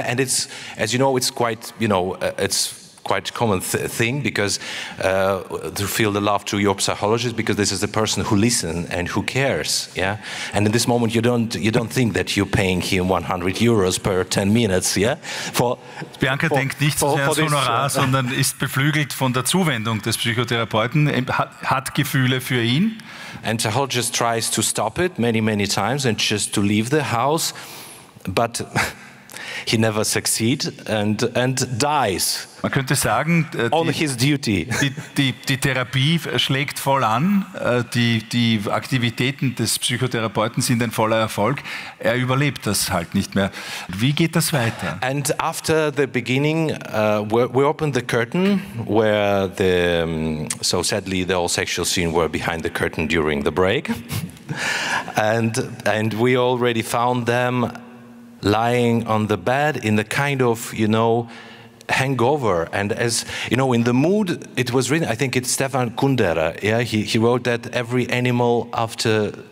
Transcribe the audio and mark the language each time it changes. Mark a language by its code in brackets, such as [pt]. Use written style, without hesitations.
[en] And it's, as you know, it's quite, you know, it's quite common thing, because to feel the love to your psychologist, because this is the person who listens and who cares, yeah. And in this moment, you don't think that you're paying him 100 euros per 10 minutes, yeah. [de] Bianca denkt nicht so sehr ans Honorar, sondern ist beflügelt von der Zuwendung des Psychotherapeuten, hat Gefühle für ihn. [en] And psychologist tries to stop it many, many times and just to leave the house, but he never succeeds and dies. [de] Man könnte sagen, [en] on his duty. [de] Die Therapie schlägt voll an, die Aktivitäten des Psychotherapeuten sind ein voller Erfolg, er überlebt das halt nicht mehr. Wie geht das weiter? [en] And after the beginning, we opened the curtain, where the, so sadly the all sexual scene were behind the curtain during the break, and we already found them lying on the bed in a kind of, you know, hangover, and as you know, in the mood it was written, I think it's Stefan Kundera, yeah, he wrote that every animal after